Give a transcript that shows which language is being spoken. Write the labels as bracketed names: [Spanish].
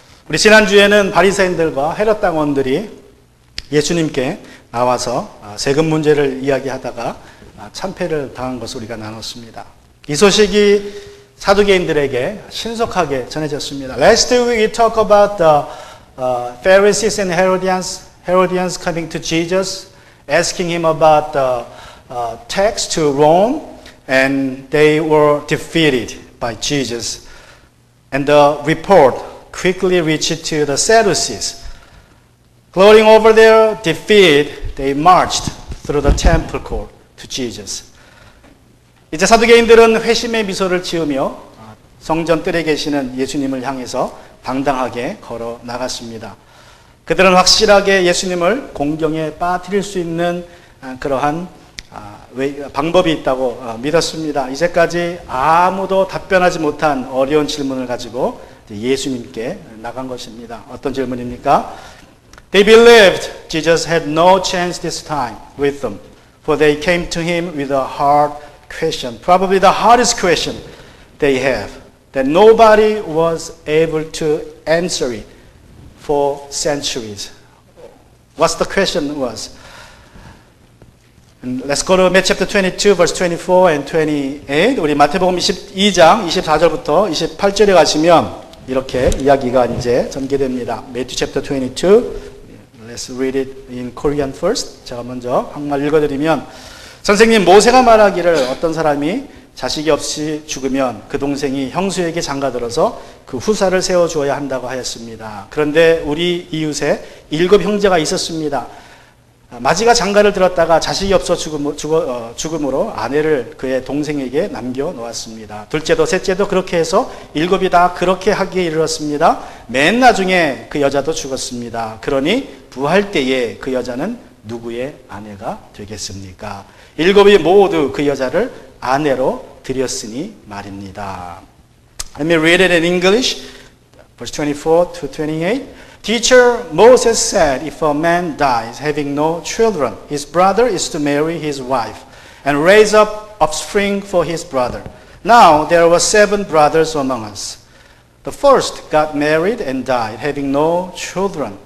[Korean] 우리 지난주에는 바리새인들과 헤롯 당원들이 예수님께 나와서 세금 문제를 이야기하다가 참패를 당한 것을 우리가 나눴습니다. 이 소식이 사두개인들에게 신속하게 전해졌습니다. [English] Last week we talked about the Pharisees and Herodians coming to Jesus, asking him about the tax to Rome, and they were defeated by Jesus. And the report quickly reached to the Sadducees. Glorying over their defeat, they marched through the temple court to Jesus. [Korean] 이제 사두개인들은 회심의 미소를 지으며 성전 뜰에 계시는 예수님을 향해서 당당하게 걸어 나갔습니다. 그들은 확실하게 예수님을 공경에 빠뜨릴 수 있는 그러한 방법이 있다고 믿었습니다. 이제까지 아무도 답변하지 못한 어려운 질문을 가지고 예수님께 나간 것입니다. 어떤 질문입니까? [English] They believed Jesus had no chance this time with them, for they came to him with a hard question, probably the hardest question they have, that nobody was able to answer it for centuries. What's the question was? And let's go to Matthew chapter 22, verse 24 and 28. [Korean] 우리 마태복음 22장 24절부터 28절에 가시면 이렇게 이야기가 이제 전개됩니다. [English] Matthew chapter 22. Let's read it in Korean first. [Korean] 제가 먼저 한국말 읽어드리면, 선생님, 모세가 말하기를 어떤 사람이 자식이 없이 죽으면 그 동생이 형수에게 장가들어서 그 후사를 세워주어야 한다고 하였습니다. 그런데 우리 이웃에 7 형제가 있었습니다. 마지가 장가를 들었다가 자식이 없어 죽음으로 아내를 그의 동생에게 남겨놓았습니다. 둘째도 셋째도 그렇게 해서 7이 다 그렇게 하기에 이르렀습니다. 맨 나중에 그 여자도 죽었습니다. 그러니 부할 때에 그 여자는 누구의 아내가 되겠습니까? 7이 모두 그 여자를 아내로 드렸으니 말입니다. [English] Let me read it in English, verse 24 to 28. Teacher, Moses said, if a man dies having no children, his brother is to marry his wife and raise up offspring for his brother. Now there were 7 brothers among us. The first got married and died, having no children.